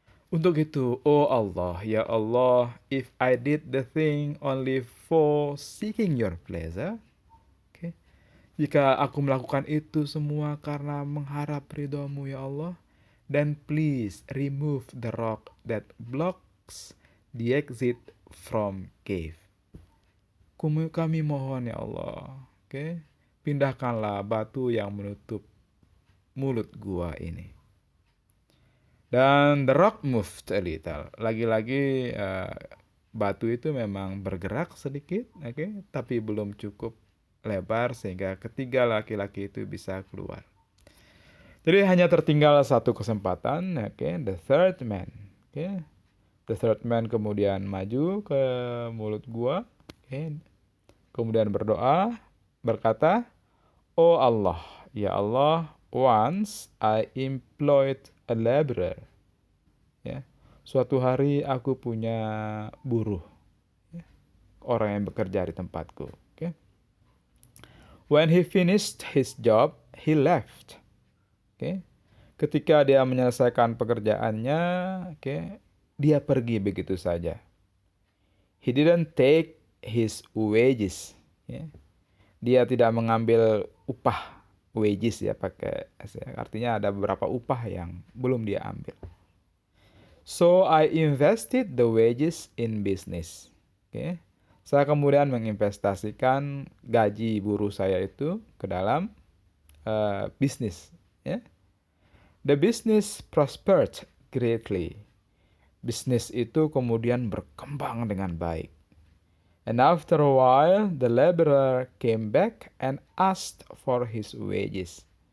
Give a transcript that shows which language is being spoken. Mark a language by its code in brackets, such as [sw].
[id] Untuk itu, oh Allah, ya Allah, [en] if I did the thing only for seeking your pleasure, [id] jika aku melakukan itu semua karena mengharap ridho-Mu ya Allah, [en] then please remove the rock that blocks the exit from cave. [id] Kami mohon ya Allah, pindahkanlah batu yang menutup mulut gua ini. [en] Dan the rock moved a little. [id] Lagi-lagi batu itu memang bergerak sedikit, tapi belum cukup lebar sehingga ketiga laki-laki itu bisa keluar. Jadi hanya tertinggal satu kesempatan, [en] the third man. The third man [id] kemudian maju ke mulut gua, kemudian berdoa, berkata, oh Allah, ya Allah, [en] once I employed a laborer. [id] Suatu hari aku punya buruh, orang yang bekerja di tempatku. [en] When he finished his job, he left. [id] Ketika dia menyelesaikan pekerjaannya, dia pergi begitu saja. [en] He didn't take his wages. [id] Dia tidak mengambil upah, wages ya pakai, artinya ada beberapa upah yang belum dia ambil. [en] So I invested the wages in business. [id] Saya kemudian menginvestasikan gaji buruh saya itu ke dalam bisnis. [en] The business prospered greatly. [id] Bisnis itu kemudian berkembang dengan baik. [en] And after a while, the laborer came back and asked for his wages.